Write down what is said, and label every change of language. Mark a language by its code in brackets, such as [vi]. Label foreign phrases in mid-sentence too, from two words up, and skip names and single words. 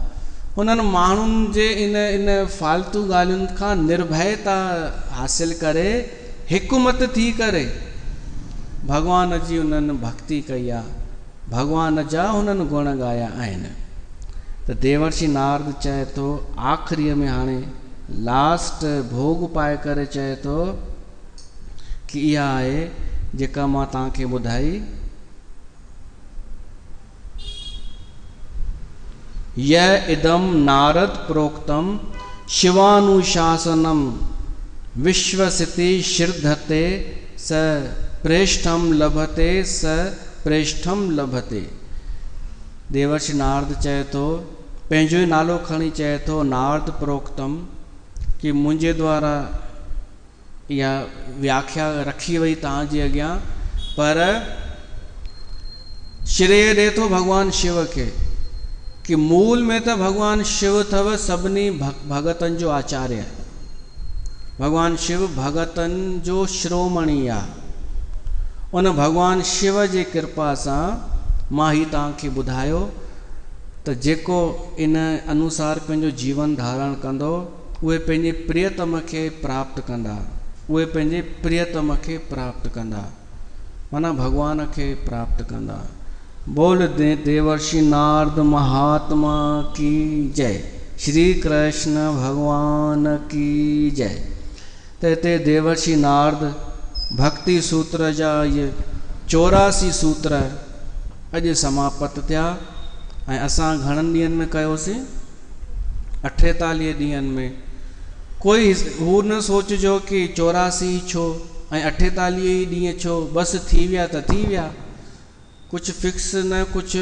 [sd] उन्हनि माण्हुनि जे इन फालतू ॻाल्हियुनि खां निर्भयता हासिल करे, हिकमत थी करे भगवान जी उन्हनि भक्ति कई आहे, भगवान जा हुननि गुण ॻाया आहिनि। त देवर्षि नारद चए थो आख़िरीअ में, हाणे लास्ट भोग पाए करे चए थो कि इहा आहे जेका मां तव्हांखे ॿुधाई। [sa] यह इदम नारद प्रोक्तम शिवानुशासनम विश्वसिति श्रद्धते स प्रेष्ठम लभते स प्रेष्ठम लभते। [sd] देवर्षि नारद चए थो, पंहिंजो ई नालो खणी चए थो नारद प्रोक्तम, कि मुंहिंजे द्वारा इहा व्याख्या रखी वई तव्हांजे अॻियां, पर श्रेय ॾे थो भगवान शिव खे, कि मूल में त भगवान शिव अथव सभिनी भगतनि जो आचार्य। भगवान शिव भगतनि जो शिरोमणी आहे। उन भगवान शिव जे कृपा सां मां ही तव्हांखे ॿुधायो त जेको इन अनुसार पंहिंजो जीवन धारण कंदो, उहे पंहिंजे प्रियतम खे प्राप्त कंदा, उहे पंहिंजे प्रियतम खे प्राप्त कंदा, माना भगवान खे प्राप्त कंदा। [hi] बोल देवर्षि नारद महात्मा की जय, श्री कृष्ण भगवान की जय। [sd] त हिते देवर्षि नारद भक्ति सूत्र जा ये 84 सूत्र अॼु समाप्त थिया। ऐं असां घणनि ॾींहंनि में कयोसीं? 48 ॾींहंनि में। कोई हू न सोचिजो कि 84 छो ऐं 48 ॾींहं छो, बसि थी विया त थी विया, कुझु फिक्स न कुझु।